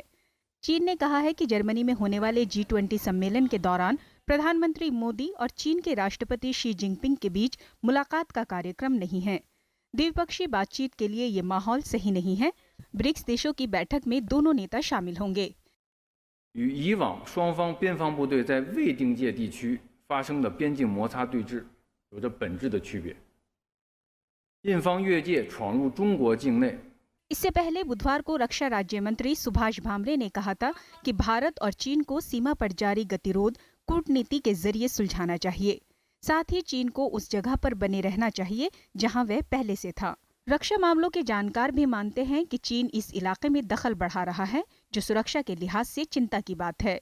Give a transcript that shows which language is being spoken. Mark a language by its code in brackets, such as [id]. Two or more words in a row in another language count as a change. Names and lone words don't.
[hi] चीन ने कहा है कि जर्मनी में होने वाले G20 सम्मेलन के दौरान प्रधानमंत्री मोदी और चीन के राष्ट्रपति शी जिनपिंग के बीच मुलाकात का कार्यक्रम नहीं है। द्विपक्षीय बातचीत के लिए ये माहौल सही नहीं है। ब्रिक्स देशों की बैठक में दोनों नेता शामिल होंगे। [zh] 与以往双方边防部队在未定界地区发生的边境摩擦对峙有着本质的区别。印方越界闯入中国境内。 [hi] इससे पहले बुधवार को रक्षा राज्य मंत्री सुभाष भामरे ने कहा था कि भारत और चीन को सीमा पर जारी गतिरोध कूटनीति के जरिए सुलझाना चाहिए। साथ ही चीन को उस जगह पर बने रहना चाहिए जहां वह पहले से था। रक्षा मामलों के जानकार भी मानते हैं कि चीन इस इलाके में दखल बढ़ा रहा है, जो सुरक्षा के लिहाज से चिंता की बात है।